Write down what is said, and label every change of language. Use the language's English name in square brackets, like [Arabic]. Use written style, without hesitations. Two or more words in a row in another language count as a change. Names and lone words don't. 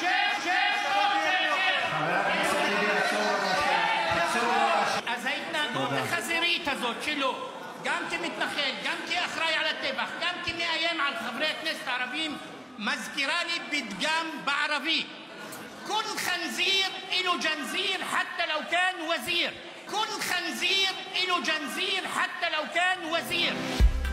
[Hebrew] אז ההתנהגות החזירית הזאת שלו, גם כמתנחל, גם כאחראי על הטבח, גם כמאיים על חברי הכנסת הערבים, מזכירה לי פתגם בערבית: [Arabic] كل خنزير إله جنزير حتى لو كان وزير. كل خنزير إله جنزير حتى لو كان وزير.